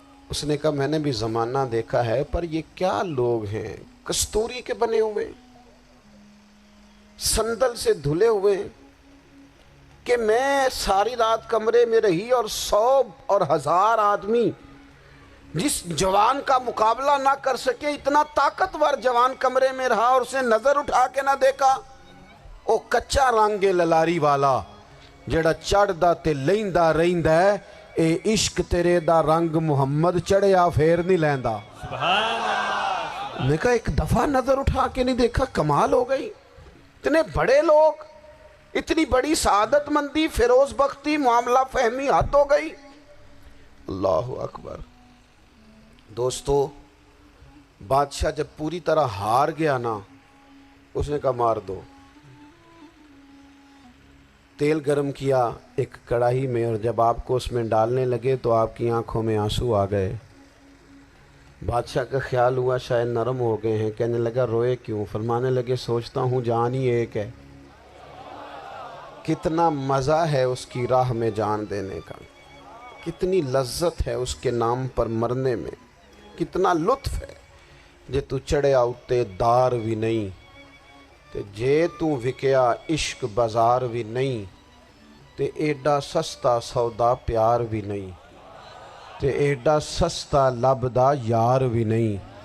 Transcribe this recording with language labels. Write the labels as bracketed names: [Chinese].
[Urdu] اس نے کہا میں نے بھی زمانہ دیکھا ہے، پر یہ کیا لوگ ہیں، کستوری کے بنے ہوئے، سندل سے دھلے ہوئے، کہ میں ساری رات کمرے میں رہی اور 100 اور 1000 آدمی جس جوان کا مقابلہ نہ کر سکے، اتنا طاقتور جوان کمرے میں رہا اور اسے نظر اٹھا کے نہ دیکھا. [Punjabi] او کچا رنگ للاری والا جڑا چڑھدا تے لیندا رہندا ہے، اے عشق تیرے دا رنگ محمد چڑھیا پھر نہیں لیندا. [Urdu] سبحان اللہ. میں کہا ایک دفعہ نظر اٹھا کے نہیں دیکھا، کمال ہو گئی. اتنے بڑے لوگ، اتنی بڑی سعادت مندی، فیروز بختی، معاملہ فہمی حد ہو گئی. اللہ اکبر. دوستو، بادشاہ جب پوری طرح ہار گیا نا، اس نے کہا مار دو. تیل گرم کیا ایک کڑاہی میں، اور جب آپ کو اس میں ڈالنے لگے تو آپ کی آنکھوں میں آنسو آ گئے. بادشاہ کا خیال ہوا شاید نرم ہو گئے ہیں. کہنے لگا روئے کیوں؟ فرمانے لگے سوچتا ہوں جان ہی ایک ہے، کتنا مزہ ہے اس کی راہ میں جان دینے کا، کتنی لذت ہے اس کے نام پر مرنے میں، کتنا لطف ہے. [Punjabi] جے تو چڑھیا اتے دار بھی نہیں، تے جے تو وکیا عشق بازار بھی نہیں، تے ایڈا سستا سودا پیار بھی نہیں، تے ایڈا سستا لبدا یار بھی نہیں.